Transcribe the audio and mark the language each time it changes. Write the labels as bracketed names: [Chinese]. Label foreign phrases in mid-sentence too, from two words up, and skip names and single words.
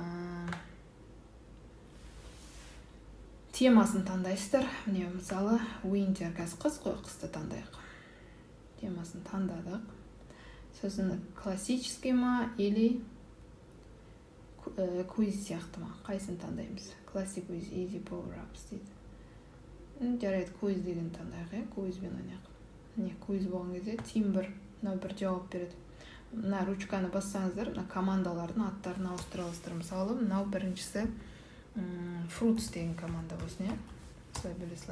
[Kazakh] Темасын таңдайсыздар. Міне мысалы Winter, қазір қыс қой, қысты таңдайық. Темасын таңдадық. Сосын классический ма или квиз сияқты ма? Қайсын таңдаймыз? [English] Classic with easy power-ups дейді. [Kazakh] Жарайды, квиз деген таңдайық, квизбен ойнайық. Міне квиз болған кезде Team 1 бір жауап береді. Мына ручканы бассаңыздар, мына командалардың аттарын ауыстыра аласыздар. Мысалы, мынау біріншісі Fruits деген команда болсын, солай білесілер.